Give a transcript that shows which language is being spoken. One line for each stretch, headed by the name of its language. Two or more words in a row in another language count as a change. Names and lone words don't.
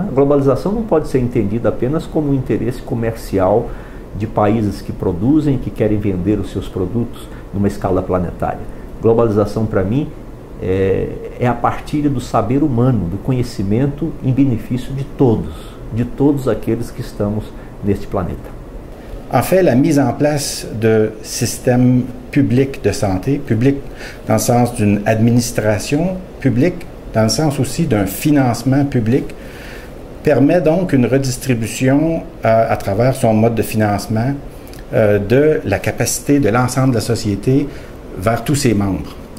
Portuguese: A globalização não pode ser entendida apenas como um interesse comercial de países que produzem, que querem vender os seus produtos numa escala planetária. Globalização, para mim, é a partilha do saber humano, do conhecimento em benefício de todos aqueles que estamos neste planeta.
French: En fait, la mise en place de systèmes publics de santé, public dans le sens d'une administration publique, dans le sens aussi d'un financement public, permet donc une redistribution à travers son mode de financement de la capacité de l'ensemble de la société vers tous ses membres.